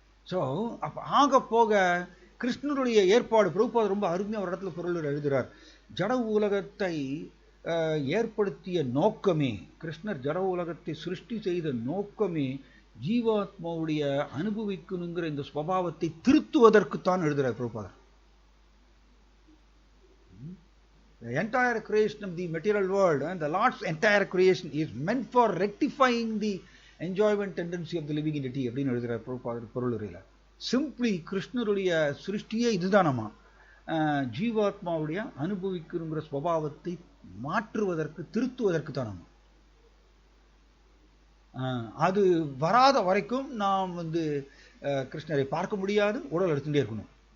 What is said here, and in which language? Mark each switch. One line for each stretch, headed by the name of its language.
Tamil: So அப்ப ஆக போக கிருஷ்ணருடைய ஏற்பாடு பிரபுபாதர் ரொம்ப அருமையாக ஒரு இடத்துல பொருள் எழுதுகிறார். ஜட உலகத்தை ஏற்படுத்திய நோக்கமே, கிருஷ்ணர் ஜட உலகத்தை சிருஷ்டி செய்த நோக்கமே ஜீவாத்மாவுடைய அனுபவிக்கணுங்கிற இந்த ஸ்வபாவத்தை திருத்துவதற்குத்தான் எழுதுகிறார் பிரபுபாதர்.
English: The entire creation of the material world and the Lord's entire creation is meant for rectifying the enjoyment tendency of the living entity
Tamil: அப்படின்னு எழுதுகிறார் பிரபுபாதர் பொருளுரையில். சிம்பிளி கிருஷ்ணருடைய சிருஷ்டியே இதுதானமா, ஜீவாத்மாவுடைய அனுபவிக்கணுங்கிற ஸ்வபாவத்தை மாற்றுவதற்கு, திருத்துவதற்கு தானமா. அது வராத வரைக்கும் நாம் கிருஷ்ணரை பார்க்க முடியாது, உடல் எடுத்துட்டே இருக்கணும்.